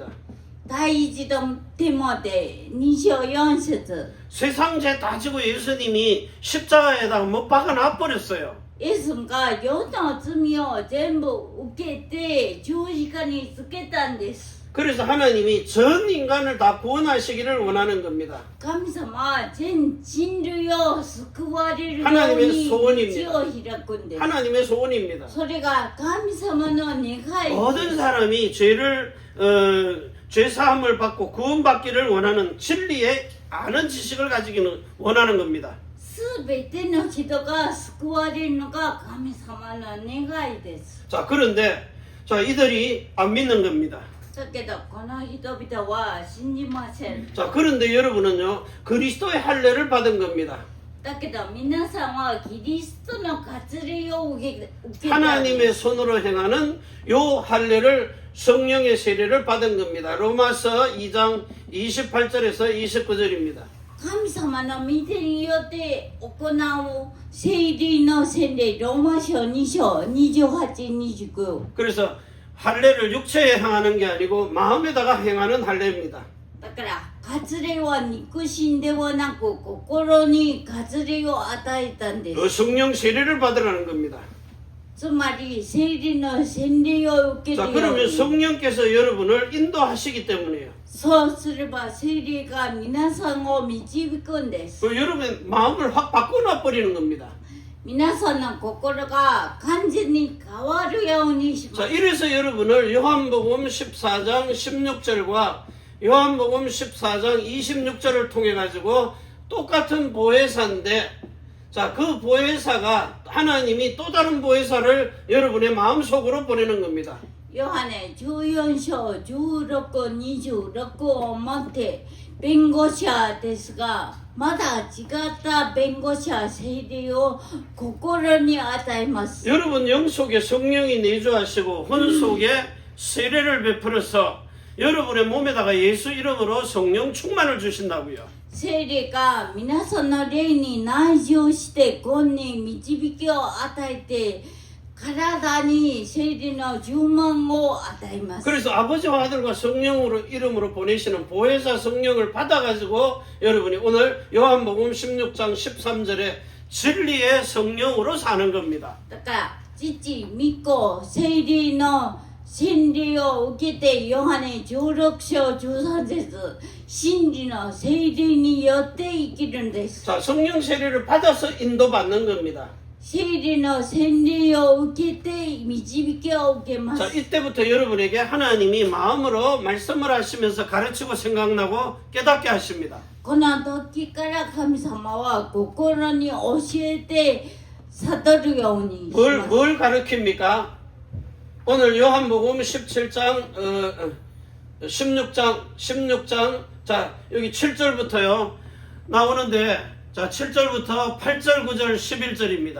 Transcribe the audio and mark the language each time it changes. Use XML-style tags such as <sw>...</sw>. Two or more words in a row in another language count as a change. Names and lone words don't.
<ja>第一テモテ2章4節</ja> <ko>세상 죄 다 지고 예수님이 십자가에다가 못 박아 놔버렸어요.</ko> <ja>イエスが世の罪を全部受けて十字架につけたんです。</ja> <ko>그래서 하나님이 전 인간을 다 구원하시기를 원하는 겁니다.</ko> <ja>神様は全人類を救われるよう</ja> <ko>하나님의</ko> <ja>に</ja> <ko>소원입니다.</ko> <ja>道を開くんです。</ja> <ko>하나님의 소원입니다.</ko> <ja>それが神様の願い</ja> <ko>모든 사람이 죄 사함을 받고 구원받기를 원하는 진리의 아는 지식을 가지기는 원하는 겁니다.</ko> <ja>すべての人が救われるのが神様の願いです。</ja> <ko>자, 그런데 자, 이들이 안 믿는 겁니다.</ko> <ja>だけどこの人々は信じません。</ja> <ko>자, 그런데 여러분은요, 그리스도의 할례를 받은 겁니다.</ko> <ja>だけど皆さんはキリストの割礼を受けた。</ja> <ko>하나님의 손으로 행하는 요 할례를 성령의 세례를 받은 겁니다. 로마서 2장 28절에서 29절입니다.</ko> <ja>神様の御手によって行う聖霊の洗礼、ローマ書2章28、29。</ja> <ko>그래서 할례를 육체에 행하는 게 아니고 마음에다가 행하는 할례입니다.</ko> <ja>だから割礼は肉親ではなく心に割礼を与えたんです。</ja> <ko>그 성령 세례를 받으라는 겁니다.</ko> <ja>つまり聖霊の洗礼を受け</ja> <ko>자,</ko> <ja>るよう</ja> <ko>그러면</ko> <ja>に。</ja> <ko>성령께서 여러분을 인도하시기 때문이에요.</ko> <ja>そうすれば聖霊が皆さんを導くんです。</ja> <ko>그 여러분 마음을 확 바꿔놔 버리는 겁니다.</ko> <ja>皆さんの心が完全に変わるようにしま</ja> <ko>자,</ko> <ja>す。</ja> <ko>이래서 여러분을 요한복음 14장 16절과 요한복음 14장 26절을 통해 가지고 똑같은 보혜사인데, 자, 그 보혜사가 하나님이 또 다른 보혜사를 여러분의 마음속으로 보내는 겁니다.</ko> <ja>ヨハネ14章16、26をもって弁護者ですが、まだ違った弁護者聖霊を心に与えます。</ja> <ko>여러분 영 속에 성령이 내주하시고 혼 속에 세례를 베풀어서 여러분의 몸에다가 예수 이름으로 성령 충만을 주신다고요.</ko> <ja>聖霊が皆さんの霊に内住して根に導きを与えて、体に聖霊の充満を与えます。</ja> <ko>그래서 아버지와 아들과 성령으로 이름으로 보내시는 보혜사 성령을 받아가지고 여러분이 오늘 요한복음 16장 13절에 진리의 성령으로 사는 겁니다.</ko> <ja>だから父、御子、聖霊の洗礼を受けてヨハネ16章13節、真理の聖霊によって生きるんです。</ja> <ko>자, 성령 세례를 받아서 인도받는 겁니다.</ko> <ja>聖霊の洗礼を受けて導きを受けま</ja> <ko>자,</ko> <ja>す。</ja> <ko>이때부터 여러분에게 하나님이 마음으로 말씀을 하시면서 가르치고 생각나고 깨닫게 하십니다.</ko> <ja>この時から神様は心に教えて悟るようにします。</ja> <ko>뭘 가르칩니까? 오늘 요한복음 17장 16장 자, 여기 7절부터요 나오는데, 자, 7절부터 8절 9절 11절입니다.</ko>